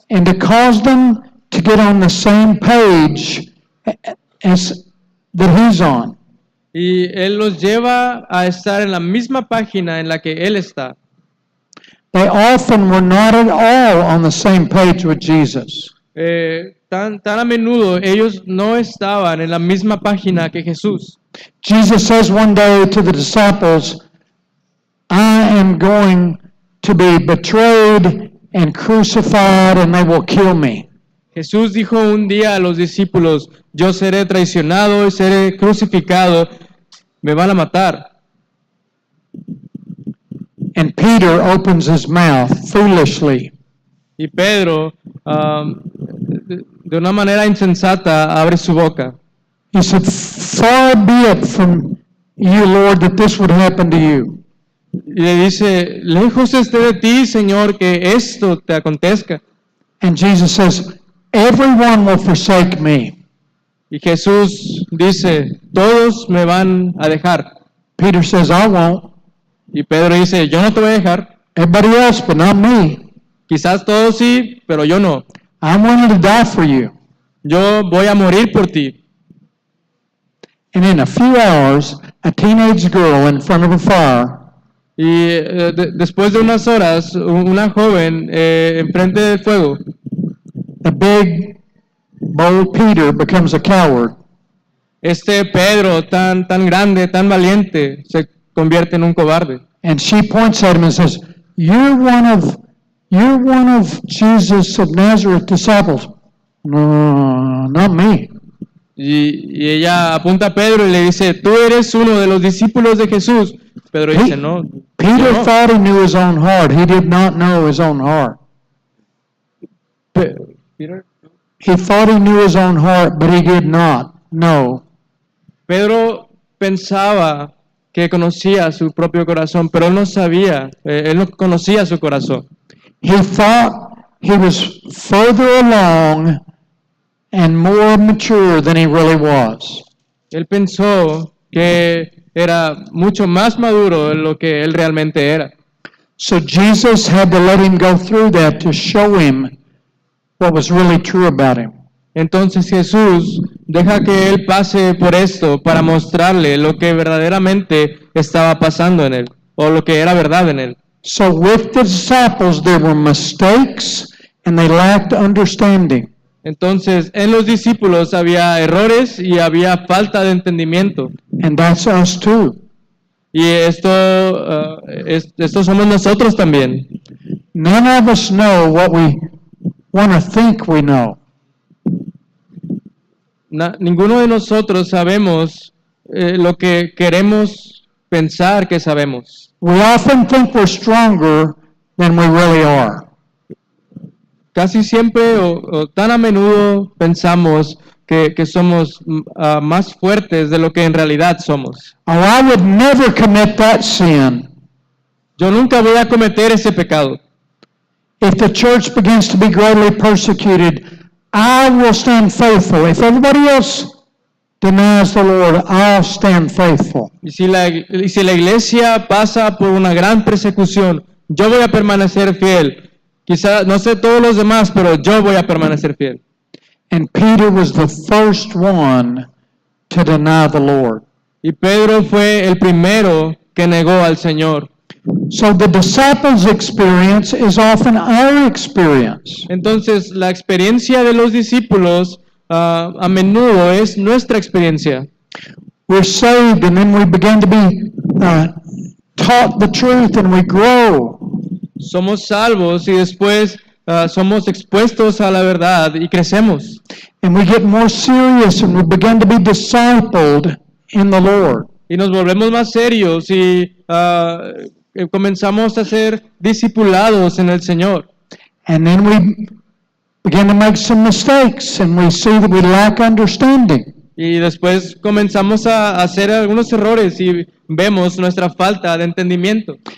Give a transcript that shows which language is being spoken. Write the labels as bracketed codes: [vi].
[en] and to cause them to get on the same page as that he's on. [es] y Él los lleva a estar en la misma página en la que Él está. [en] They often were not at all on the same page with Jesus. [es] Tan a menudo ellos no estaban en la misma página que Jesús. [en] Jesus says one day to the disciples, I am going to be betrayed and crucified and they will kill me. [es] Jesús dijo un día a los discípulos, yo seré traicionado y seré crucificado, me van a matar. [en] And Peter opens his mouth foolishly. [es] Y Pedro, de una manera insensata, abre su boca. [en] He said, far be it from you, Lord, that this would happen to you. [es] Y le dice, lejos esté de ti, Señor, que esto te acontezca. [en] And Jesus says, everyone will forsake me. [es] Y Jesús dice, todos me van a dejar. [en] Peter says, I won't. [es] Y Pedro dice, yo no te voy a dejar. [en] Everybody else, but not me. [es] Quizás todos sí, pero yo no. [en] I'm willing to die for you. [es] Yo voy a morir por ti. [en] And in a few hours, a teenage girl in front of a fire [es] Y después de unas horas, una joven enfrente del fuego, [en] the big, bold Peter becomes a coward. [es] este Pedro tan grande, tan valiente, se convierte en un cobarde. [en] And she points at him and says, You're one of Jesus of Nazareth disciples. No, not me. [es] Y ella apunta a Pedro y le dice, tú eres uno de los discípulos de Jesús. Pedro dice, no. [en] Peter [es] yo no. [en] thought he knew his own heart. He did not know his own heart. Peter? He thought he knew his own heart, but he did not know. [es] Pedro pensaba que conocía su propio corazón, pero él no sabía, él no conocía su corazón. [en] He thought he was further along and more mature than he really was. [es] Él pensó que era mucho más maduro de lo que él realmente era. [en] So Jesus had to let him go through that to show him what was really true about him. [es] Entonces Jesús deja que él pase por esto para mostrarle lo que verdaderamente estaba pasando en él, o lo que era verdad en él. [en] So with the disciples there were mistakes and they lacked understanding. [es] Entonces en los discípulos había errores y había falta de entendimiento. [en] And that's us too. [es] Y esto somos nosotros también. [en] None of us know what we want to think we know. [es] Ninguno de nosotros sabemos lo que queremos pensar que sabemos. [en] We often think we're stronger than we really are. [es] Casi siempre o tan a menudo pensamos que somos más fuertes de lo que en realidad somos. [en] Oh, I would never commit that sin. [es] Yo nunca voy a cometer ese pecado. [en] If the church begins to be greatly persecuted, I will stand faithful. If everybody else denies the Lord, I'll stand faithful. [es] Y si la iglesia pasa por una gran persecución, yo voy a permanecer fiel. Quizá no sé todos los demás, pero yo voy a permanecer fiel. [en] And Peter was the first one to deny the Lord. [es] Y Pedro fue el primero que negó al Señor. [en] So the disciples' experience is often our experience. [es] Entonces, la experiencia de los discípulos a menudo es nuestra experiencia. [en] We're saved and then we begin to be taught the truth and we grow. [es] Somos salvos y después somos expuestos a la verdad y crecemos. [en] And we get more serious and we begin to be discipled in the Lord. [es] Y nos volvemos más serios y comenzamos a ser discipulados en el Señor. [en] And then we begin to make some mistakes and we see that we lack understanding. [es] Y después comenzamos a hacer algunos errores y vemos nuestra falta de entendimiento.